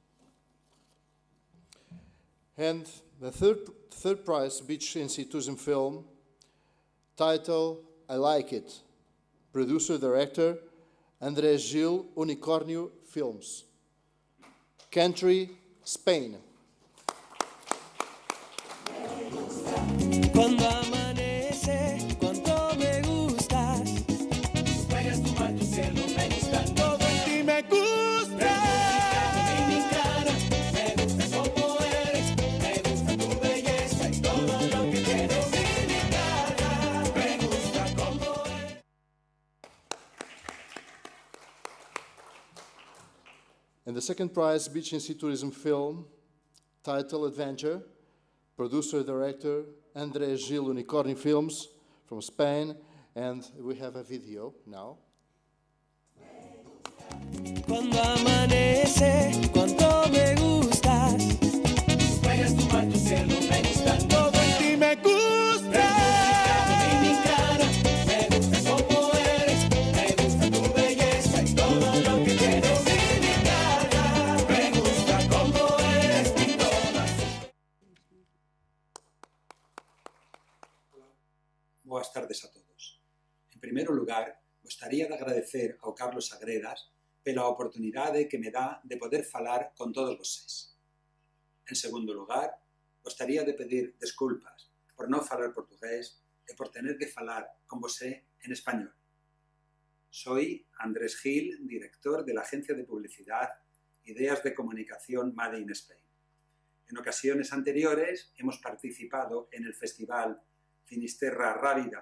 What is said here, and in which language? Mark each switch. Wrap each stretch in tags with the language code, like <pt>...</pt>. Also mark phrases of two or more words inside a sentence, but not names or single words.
<en>And the third prize, Beach and Sea Tourism Film, title, I Like It, producer-director, André Gil Unicórnio Films. Country, Spain.</en> <es>Cuando amanece, cuánto me gustas. Juegas tu mar, tu cielo, me gusta. Todo en ti me gusta. Dominicana, me gusta como eres. Me gusta tu belleza y todo lo que tienes. Dominicana, me gusta como eres.</es> <en>And the second prize, Beach and Sea Tourism Film, title, Adventure, producer-director, André Gil Unicórnio Films from Spain, and we have a video now.</en> <es>Cuando amanece, cuánto me gustas. Juegas tu mar, tu cielo, me gusta. Todo en ti me gusta. Dominicana, me gusta como eres. Me gusta tu belleza y todo lo que tienes. Dominicana, me gusta como eres y todas.</es> <pt>Boas tardes a todos. En primeiro lugar, gostaría de agradecer ao Carlos Sagredas pela oportunidade que me dá de poder falar con todos vocês. En segundo lugar, gostaría de pedir desculpas por non falar portugués e por tener que falar con você en español.</pt> <es>Soy Andrés Gil, director de la agencia de publicidad Ideas de Comunicación Made in Spain. En ocasiones anteriores hemos participado en el festival Finisterra Arrábida.</es>